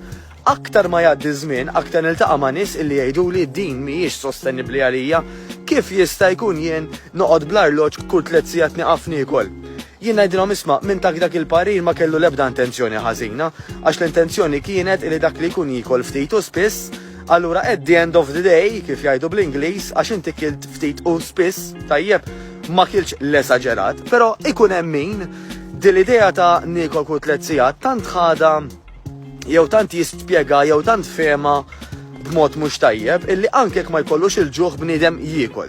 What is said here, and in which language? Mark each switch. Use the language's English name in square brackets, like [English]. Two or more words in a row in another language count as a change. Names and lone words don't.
[Maltese] Aktar ma jgħaddi żmien, aktar niltaqa' ma' nies illi jgħiduli din mhijiex sostenibbli għalija, kif jista' jkun jien noqgħod bl-arloġġ kull 3 sigħat nieqaf nikol. Jien ngħidilhom isma' minn dak il-parir ma kellu l-ebda intenzjoni ħażina, għax l-intenzjoni kienet li dak li jkun jikol ftit u spiss. [English] Allura at the end of the day, [Maltese] kif jgħidu bl-Ingliż, għax inti kilt ftit u spiss, tajjeb, ma kilx l-esaġerat, però ikun hemm min din l-idea ta' nikol kull 3 sigħat tant ħada jew tant jispjega jew tant fehma b'mod mhux tajjeb illi anke jekk ma jkollux il-ġuħ bniedem jiekol.